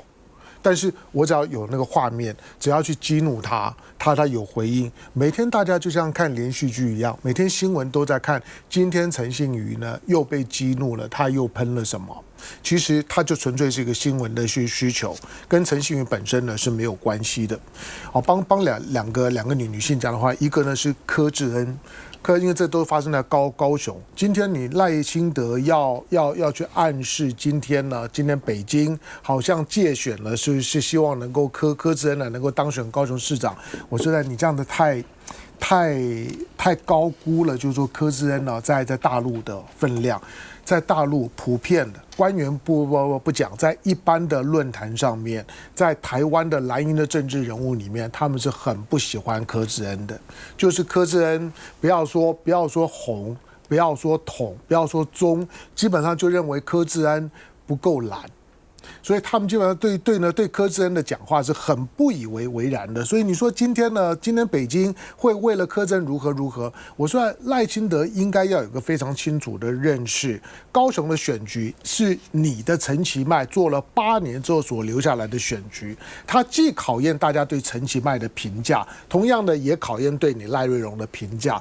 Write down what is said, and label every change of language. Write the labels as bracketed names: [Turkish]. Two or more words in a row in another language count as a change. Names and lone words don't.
[Chinese] 但是我只要有那個畫面，只要去激怒他有回應。每天大家就像看連續劇一樣，每天新聞都在看，今天陳信妤呢又被激怒了，他又噴了什麼？其實他就純粹是一個新聞的需求，跟陳信妤本身呢是沒有關係的。好，幫兩個女性講的話，一個呢是柯志恩。因為這都發生在高雄。今天你賴清德要去暗示，今天北京好像介選了，是希望能夠柯志恩呢能夠當選高雄市長。我說的你這樣的太高估了，就是說柯志恩呢在大陸的分量。在大陸普遍的官員不講，在一般的論壇上面，在台灣的藍營的政治人物裡面，他們是很不喜歡柯志恩的。就是柯志恩，不要說紅，不要說統，不要說中，基本上就認為柯志恩不夠藍。所以他們基本上對柯志恩的講話是很不以為然的。所以你說今天北京會為了柯志恩如何？我說賴清德應該要有個非常清楚的認識，高雄的選舉是你的陳其邁做了8年之後所留下來的選舉，它既考驗大家對陳其邁的評價，同樣的也考驗對你賴瑞榮的評價。